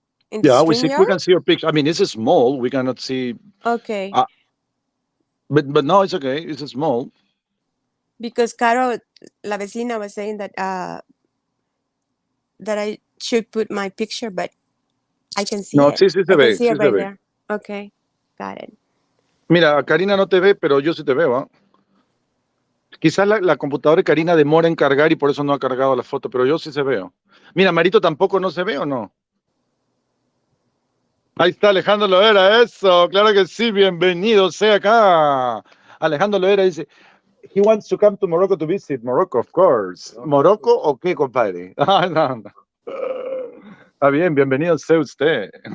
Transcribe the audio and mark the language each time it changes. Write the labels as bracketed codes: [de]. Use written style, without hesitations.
[en] we can see your picture. I mean, it's small. We cannot see. Okay. But no, it's okay. It's small. Because Caro, [es] la vecina, [en] was saying that that I should put my picture, but I can see it. [es] Sí se ve. [en] I can see it right there. Okay, got it. [es] Mira, Karina no te ve, pero yo sí te veo, ¿eh? Quizás la computadora de Karina demora en cargar y por eso no ha cargado la foto, pero yo sí se veo. Mira, Marito tampoco no se ve, ¿o no? Ahí está Alejandro Loera, eso, claro que sí, bienvenido sea acá. Alejandro Loera dice, he wants to come to Morocco to visit Morocco, of course. ¿Morocco o qué, compadre? No. Está bien, bienvenido sea usted.